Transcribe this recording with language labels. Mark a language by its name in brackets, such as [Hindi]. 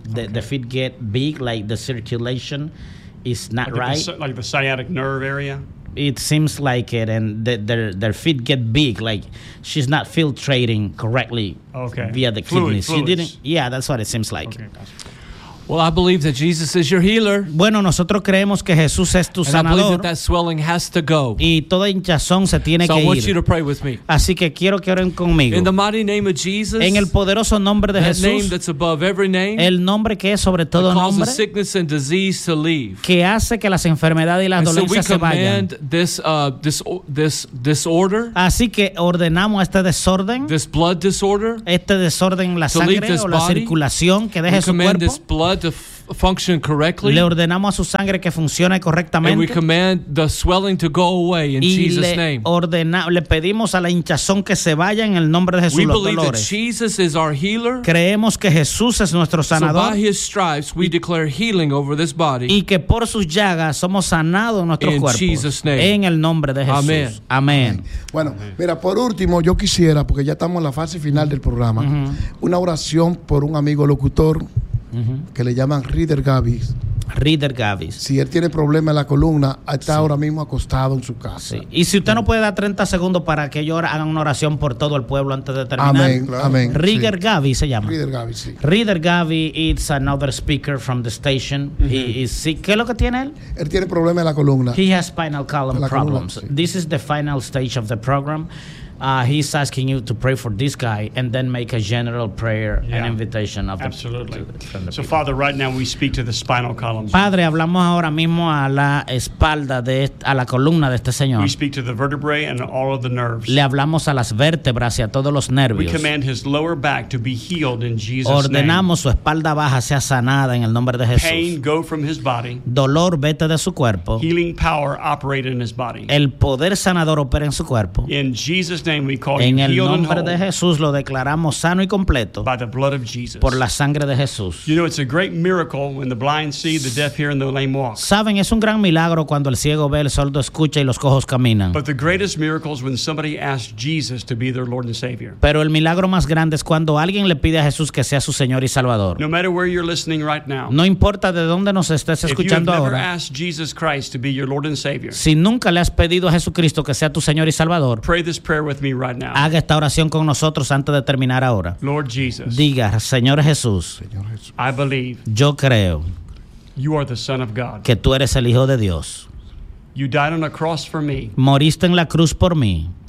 [English] The feet get big, like the circulation is not like right. Like the sciatic nerve area? It seems like it, and their feet get big, like she's not filtrating correctly via the kidneys. She didn't. Yeah, that's what it seems like. Okay. Well, I believe that Jesus is your healer. [Spanish] Bueno, nosotros creemos que Jesús es tu sanador. [English] And I believe that swelling has to go. [Spanish] Y toda hinchazón se tiene que ir. [English] So I want you to pray with me. [Spanish] Así que quiero que oren conmigo. [English] In the mighty name of Jesus. [Spanish] En el poderoso nombre de Jesús. [English] That name that's above every name. [Spanish] El nombre que es sobre todo nombre. [English] That causes sickness and disease to leave. [Spanish] Que hace que las enfermedades y las dolencias se vayan. [English] So we command this disorder. [Spanish] Así que ordenamos este desorden. [English] This blood disorder. [Spanish] Este desorden en la sangre o la circulación que deje su cuerpo. [English] We command this blood to function correctly. [Spanish] Le ordenamos a su sangre que funcione correctamente. [English] And we command the swelling to go away in Jesus' name. [Spanish] Le pedimos a la hinchazón que se vaya en el nombre de Jesús. [English] We believe that Jesus is our healer. [Spanish] Creemos que Jesús es nuestro sanador. [English] So by his stripes we declare healing over this body. [Spanish] Y que por sus llagas somos sanados nuestros cuerpos. [English] In Jesus' name. [Spanish] En el nombre de Jesús. Amén. Amén. Bueno, mira, por último yo quisiera, porque ya estamos en la fase final del programa, una oración por un amigo locutor. Que le llaman Reader Gavis. Reader Gavis. Si él tiene problemas en la columna, está sí. ahora mismo acostado en su casa. Sí. Y si usted sí. no puede dar 30 segundos para que ellos hagan una oración por todo el pueblo antes de terminar. Amén, claro. Amén. Reader sí. Gavis se llama. Reader Gavis, sí. [English] Reader Gavis is another speaker from the station. [Spanish] Uh-huh. Sí. ¿Qué es lo que tiene él? Él tiene problemas en la columna. [English] He has spinal column la problems. [Spanish] Columna, sí. [English] This is the final stage of the program. He's asking you to pray for this guy and then make a general prayer yeah. and invitation of absolutely. The so people. Father, right now we speak to the spinal column. [Spanish] Padre, hablamos ahora mismo a la espalda de a la columna de este señor. [English] We speak to the vertebrae and all of the nerves. [Spanish] Le hablamos a las vértebras y a todos los nervios. [English] We command his lower back to be healed in Jesus' [Spanish] ordenamos [English] name. [Spanish] Ordenamos su espalda baja sea sanada en el nombre de Jesús. [English] Pain go from his body. [Spanish] Dolor vete de su cuerpo. [English] Healing power operate in his body. [Spanish] El poder sanador opera en su cuerpo. [English] In Jesus' name we call [Spanish] en el nombre de Jesús lo declaramos sano y completo [English] by the blood of Jesus. [Spanish] Por la sangre de Jesús. [English] You know, it's a great miracle when the blind see, the deaf hear, and the lame walk. [Spanish] Saben, es un gran milagro cuando el ciego ve, el sordo escucha y los cojos caminan. [English] But the greatest miracle is when somebody asks Jesus to be their Lord and Savior. [Spanish] Pero el milagro más grande es cuando alguien le pide a Jesús que sea su Señor y Salvador. [English] No matter where you're listening right now. [Spanish] No importa de dónde nos estés escuchando [English] if you have [Spanish] ahora. [English] Never asked Jesus Christ to be your Lord and Savior. [Spanish] Si nunca le has pedido a Jesucristo que sea tu Señor y Salvador. [English] Pray this prayer with me right now. [Spanish] Haga esta oración con nosotros antes de terminar ahora. [English] Lord Jesus. [Spanish] Diga, Señor Jesús. Señor Jesús. [English] I believe. [Spanish] Yo creo. [English] You are the Son of God. [Spanish] Que tú eres el Hijo de Dios. [English] You died on a cross for me. [Spanish] Moriste en la cruz por mí.